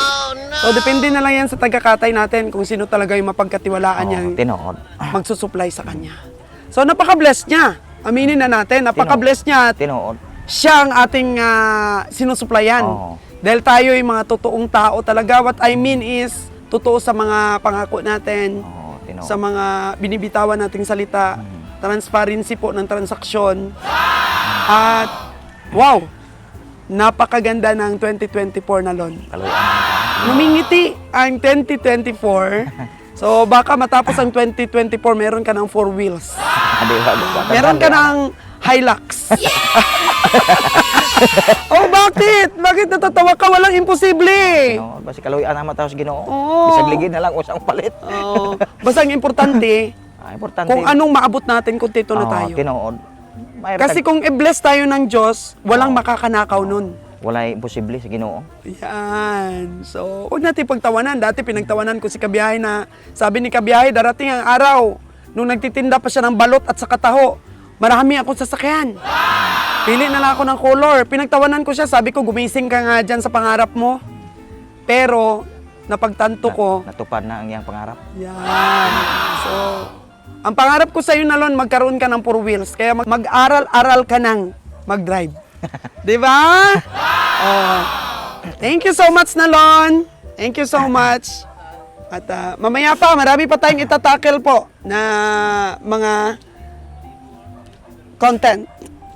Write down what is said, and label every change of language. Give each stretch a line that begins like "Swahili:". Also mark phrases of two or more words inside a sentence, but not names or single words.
Filipino: So, depende na lang yan sa taga-katay natin kung sino talaga yung mapagkatiwalaan niyang
Cebuano: Tinuod.
Filipino: magsusupply sa kanya. So, napaka-bless niya. Aminin na natin, napaka-bless niya.
Cebuano: Tinuod.
Filipino: Siya ang ating sinusuplayan. Oo. Dahil tayo yung mga totoong tao talaga.
English: What I mean is,
Filipino: totoo sa mga pangako natin,
Cebuano: Oo, tinuod.
Filipino: sa mga binibitawan nating salita, transparency po ng transaksyon. At, wow, napakaganda ng 2024 na lon.
Cebuano: Kaluyan na.
Filipino: Numingiti ang 2024. So, baka matapos ang 2024, meron ka ng 4 wheels. Meron ka ng Hilux. Oh, bakit? Bakit natatawa ka? Walang imposible.
Cebuano: Tinuod. Basi kaluyan na mataos Ginoo. Oo. Bisag ligid na lang usang palit. Oh,
Filipino: basta ang importante, Importante. kung anong maabot natin kung tito na tayo.
Cebuano: Tinuod.
Filipino: Kasi kung i-bless tayo ng Diyos, walang makakanakaw nun.
Cebuano: wala imposible sa Ginoo.
Filipino: Yan. So, huwag natin pagtawanan. Dati pinagtawanan ko si Kabiyahe na sabi ni Kabiyahe, darating ang araw nung nagtitinda pa siya ng balot at sa kataho. Marami akong sasakyan. Pili na lang ako ng color. Pinagtawanan ko siya. Sabi ko, gumising ka nga dyan sa pangarap mo. Pero, napagtanto ko.
Cebuano: Natupad na ang iyang pangarap.
Filipino: Yan. So, ang pangarap ko sa iyo, Nalon, magkaroon ka ng 4 wheels. Kaya mag-aral-aral ka ng mag-drive. Di ba?
English: Oh. Thank you so much, Nalon. Thank you so much.
Filipino: At mamaya pa, marami pa tayong itatackle po na mga content.